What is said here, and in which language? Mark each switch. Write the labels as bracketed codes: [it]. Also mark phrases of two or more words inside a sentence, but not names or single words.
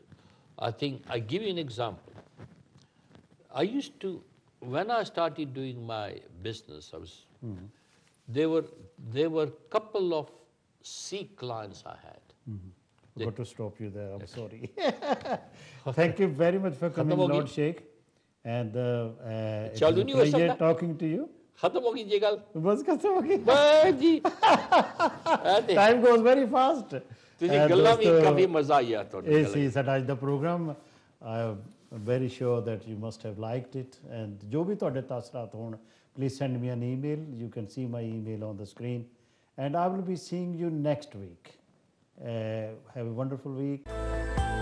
[en] I think, I give you an example. When I started doing my business, there were couple of Sikh clients I had. I've got to stop you there. I'm sorry. Thank you very much for coming, Lord Sheikh. And it's a pleasure talking to you. [pa] ਖ਼ਤਮ ਹੋਗੀ ਇਹ ਗੱਲ ਬੱਸ ਖ਼ਤਮ ਹੋਗੀ ਬੱਸ ਜੀ [en] time goes very fast [pa] ਤੁਸੀਂ ਗੱਲਾਂ ਵੀ ਕਾਫੀ ਮਜ਼ਾ ਆਇਆ ਤੁਹਾਨੂੰ ਇਹ ਸੀ ਸਾਡਾ ਅੱਜ ਦਾ ਪ੍ਰੋਗਰਾਮ [en] I'm very sure that you must have liked it, and [ur] جو بھی تھوڑے تاثرات ہوں, [en] please send me an email. You can see my email on the screen, and I will be seeing you next week. Have a wonderful week.